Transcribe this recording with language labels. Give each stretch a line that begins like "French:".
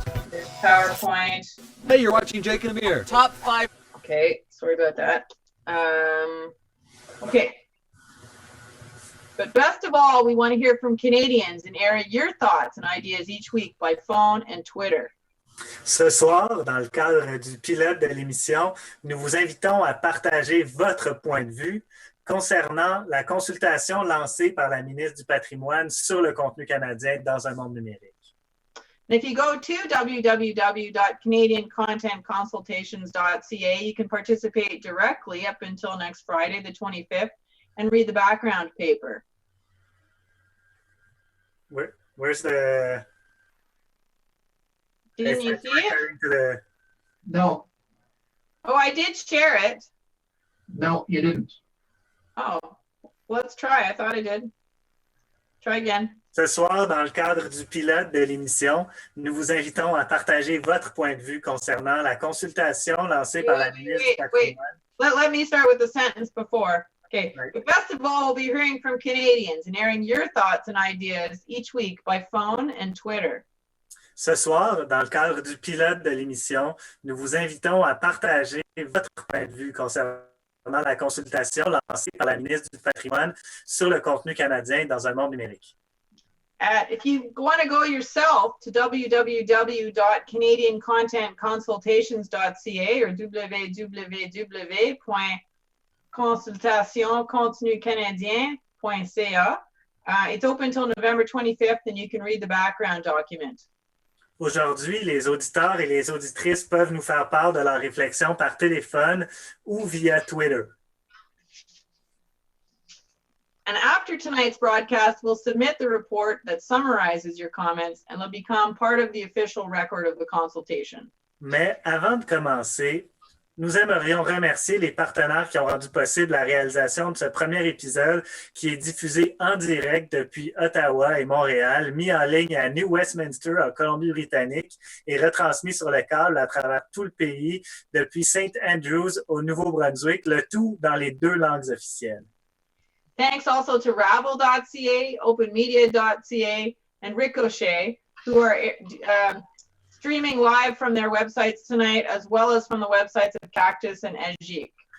English: There's PowerPoint. Hey, you're watching Jake and Amir. Top 5. Okay, sorry about that. Okay. But best of all, we want to hear from Canadians and air your thoughts and ideas each week by phone and Twitter.
French: Ce soir, dans le cadre du pilote de l'émission, nous vous invitons à partager votre point de vue concernant la consultation lancée par la ministre du Patrimoine sur le contenu canadien dans un monde numérique.
English: And if you go to www.canadiancontentconsultations.ca, you can participate directly up until next Friday, the 25th, and read the background paper. Where's the... Didn't you see it? No, Oh, I did share it. no, you didn't. Oh, let's try. I thought I did. Try again.
French: Ce soir, dans le cadre du pilote de l'émission, nous vous invitons à partager votre point de vue concernant la consultation lancée par la ministre du Patrimoine.
English: Let me start with the sentence before. Okay. Right. But best of all, we'll be hearing from Canadians and airing your thoughts and ideas each week by phone and Twitter.
French: Ce soir, dans le cadre du pilote de l'émission, nous vous invitons à partager votre point de vue concernant la consultation lancée par la ministre du Patrimoine sur le contenu canadien dans un monde numérique.
English: If you want to go yourself to www.canadiancontentconsultations.ca or www.consultationcontinucanadien.ca, it's open until November 25th, and you can read the background document.
French: Aujourd'hui, les auditeurs et les auditrices peuvent nous faire part de leurs réflexions par téléphone ou via Twitter.
English: And after tonight's broadcast, we'll submit the report that summarizes your comments and it'll become part of the official record of the consultation.
French: Mais avant de commencer, nous aimerions remercier les partenaires qui ont rendu possible la réalisation de ce premier épisode qui est diffusé en direct depuis Ottawa et Montréal, mis en ligne à New Westminster en Colombie-Britannique et retransmis sur le câble à travers tout le pays depuis St. Andrews au Nouveau-Brunswick, le tout dans les 2 langues officielles.
English: Thanks also to Rabble.ca, openmedia.ca, and Ricochet, who are streaming live from their websites tonight, as well as from the websites of CACTUS and EGIC.